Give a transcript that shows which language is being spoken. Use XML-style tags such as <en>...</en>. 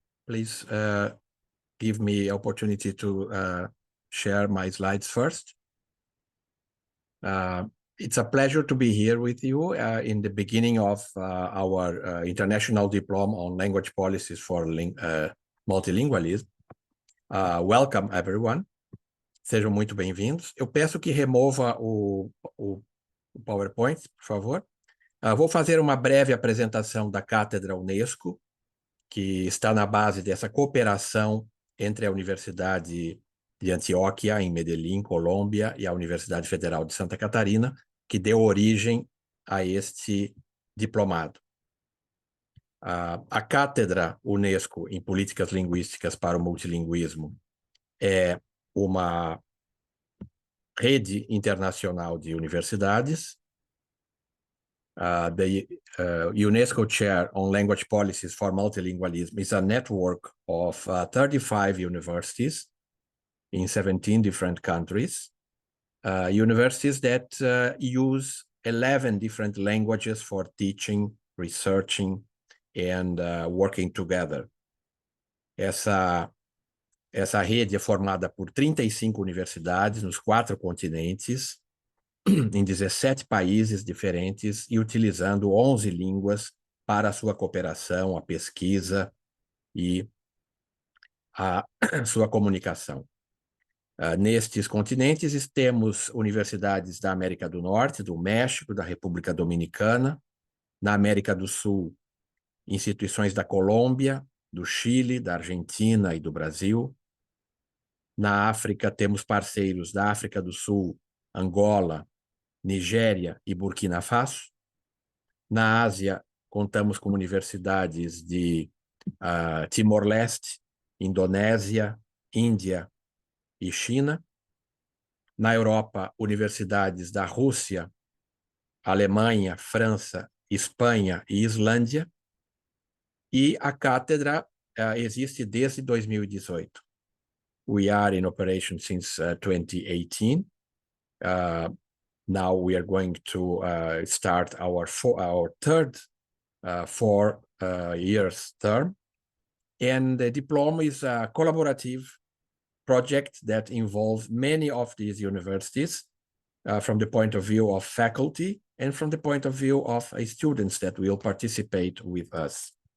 <en>Please give me opportunity to share my slides first. It's a pleasure to be here with you in the beginning of our International Diploma on Language Policies for Multilingualism. Welcome, everyone.</en> <pt>Sejam muito bem-vindos. Eu peço que remova o PowerPoint, por favor. Vou fazer uma breve apresentação da Cátedra UNESCO, que está na base dessa cooperação entre a Universidade de Antioquia, em Medellín, Colômbia, e a Universidade Federal de Santa Catarina, que deu origem a este diplomado. A Cátedra UNESCO em Políticas Linguísticas para o Multilinguismo é uma rede internacional de universidades.</pt> <en>The UNESCO Chair on Language Policies for Multilingualism is a network of 35 universities in 17 different countries, universities that use 11 different languages for teaching, researching, and working together.</en> <pt>Essa rede é formada por 35 universidades nos 4 continentes, em 17 países diferentes e utilizando 11 línguas para a sua cooperação, a pesquisa e a sua comunicação. Nestes continentes temos universidades da América do Norte, do México, da República Dominicana, na América do Sul, instituições da Colômbia, do Chile, da Argentina e do Brasil. Na África, temos parceiros da África do Sul, Angola, Nigéria e Burkina Faso. Na Ásia, contamos com universidades de Timor-Leste, Indonésia, Índia e China. Na Europa, universidades da Rússia, Alemanha, França, Espanha e Islândia. E a cátedra existe desde 2018.</pt> <en>We are in operation since 2018. Now we are going to start our third 4 years term. And the diploma is a collaborative project that involves many of these universities from the point of view of faculty and from the point of view of students that will participate with us.</en>